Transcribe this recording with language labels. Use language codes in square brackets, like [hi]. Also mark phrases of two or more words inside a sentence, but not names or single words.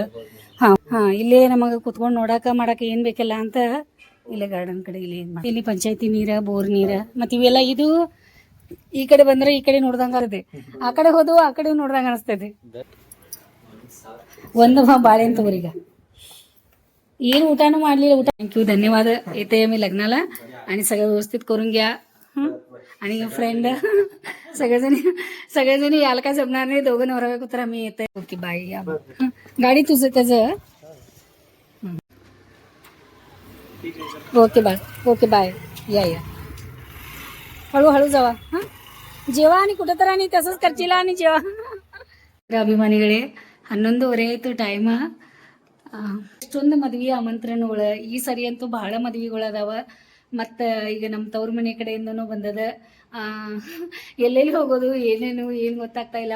[kn] ಇಲ್ಲೇ ನಮಗೆ ಕುತ್ಕೊಂಡು ಮಾಡಕ್ಕೆ ಏನು ಬೇಕಲ್ಲ ಅಂತ ಇಲ್ಲೇ ಗಾರ್ಡನ್ ಕಡೆ ಇಲ್ಲಿ ಪಂಚಾಯತಿ ನೀರು, ಬೋರ್ ನೀರು. ಮತ್ತು ಇವೆಲ್ಲ ಇದು ಈ ಕಡೆ ಬಂದ್ರೆ ಈ ಕಡೆ ನೋಡ್ದಂಗೆ ಆಗುತ್ತೆ, ಆ ಕಡೆ ಹೋದು ಆ ಕಡೆ ನೋಡ್ದಂಗೆ ಅನಿಸ್ತೈತಿ. ಒಂದು ಬಾಳೆಹಣ್ಣು ತಗೋರೀಗ. ಏನು ಊಟನೂ ಮಾಡಲಿಲ್ಲ. [en] ಊಟ thank you, [mr] धन्यवाद. येते मी लग्नाला आणि सगळं व्यवस्थित करून घ्या. आणि फ्रेंड सगळेजणी यायला काय जमणार नाही. दोघं नवरा बायको तर आम्ही येते. [en] okay bye. [mr] या गाडी तुझं त्याचं. [en] okay bye. [mr] या हळूहळू जावा. जेवा आणि कुठं तर आणि तसंच करशील आणि जेवा. [kn] ಅಭಿಮಾನಿಗಳೇ, 11:30 ಆಯ್ತು ಟೈಮ್. ಎಷ್ಟೊಂದು ಮದ್ವೆ ಆಮಂತ್ರಣಗಳು. ಈ ಸರಿ ಅಂತೂ ಬಹಳ ಮದ್ವೆಗಳು ಅದಾವ. ಮತ್ತು ಈಗ ನಮ್ಮ ತವ್ರ ಮನೆ ಕಡೆಯಿಂದನೂ ಬಂದದ. ಎಲ್ಲೆಲ್ಲಿ ಹೋಗೋದು ಏನು ಗೊತ್ತಾಗ್ತಾ ಇಲ್ಲ.